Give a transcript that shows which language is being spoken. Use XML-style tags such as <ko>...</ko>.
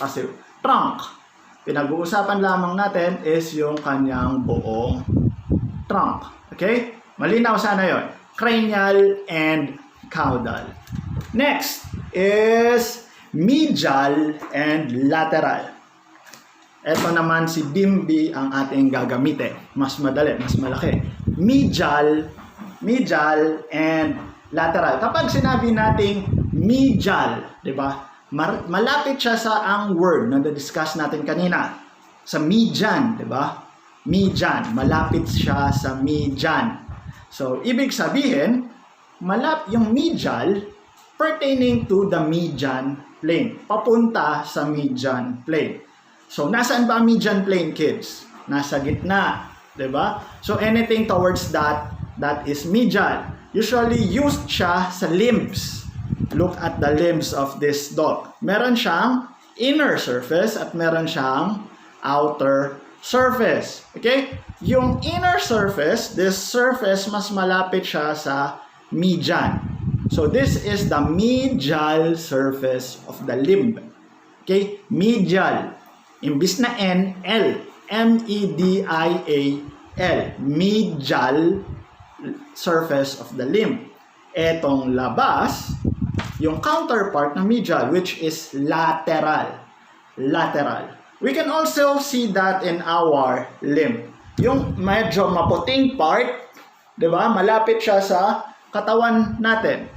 <tl>Kasi trunk, pinag-uusapan lamang natin is yung kanyang buong trunk. Okay? Malinaw sana yun.</tl> <en>Cranial and caudal. Next is medial and lateral.</en> <tl>Ito naman si Bimbi ang ating gagamitin. Mas madali, mas malaki.</tl> <en>Medial and lateral.</en> <tl>Kapag sinabi nating medial, di ba? Malapit siya sa ang word na na-discuss natin kanina. Sa median, di ba? Median, malapit siya sa median.</tl> <en>So,</en> <tl>ibig sabihin, yung</tl> <en>medial pertaining to the median plane.</en> <tl>Papunta sa median plane. So, nasaan ba ang median plane, kids? Nasa gitna, di ba?</tl> <en>So, anything towards that is medial. Usually used siya sa limbs. Look at the limbs of this dog.</en> <tl>Meron siyang inner surface at meron siyang outer surface. Okay? Yung inner surface, this surface, mas malapit siya sa median.</tl> <en>So, this is the medial surface of the limb.</en> <tl>Okay? Medial. Imbis na N, L.</tl> <en>M-E-D-I-A-L. Medial surface of the limb.</en> <tl>Etong labas, yung counterpart ng medial,</tl> <en>which is lateral.</en> <tl>Lateral.</tl> <en>We can also see that in our limb.</en> <tl>Yung medyo maputing part, di ba? Malapit siya sa katawan natin.</tl>